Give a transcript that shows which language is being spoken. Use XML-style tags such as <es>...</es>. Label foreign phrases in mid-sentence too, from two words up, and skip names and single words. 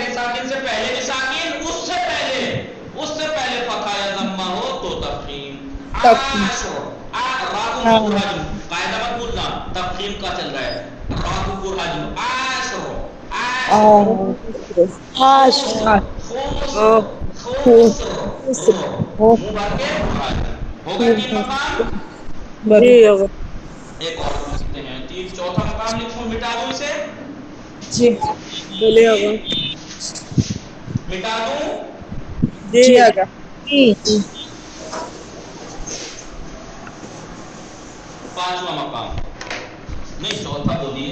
<ur>رے ساکن سے پہلے بھی ساکن اس سے پہلے فتح یا ضمہ ہو تو تفخیم. عاشر را کو پرحجم قاعدہ مت بھولنا تفخیم کا چل رہا ہے. را کو پرحجم عاشر عاشر خوسر خوسر منہ بھر کے کھائے. ہو گئے 3 مقام. جی ہوگا ایک اور لکھتے ہیں 3 چوتھا مقام لکھوں مٹا دوں اسے جی بولے ہوگا مٹا دوں جی جی آگا جی 5واں مقام نہیں چوتھا بولیے</ur>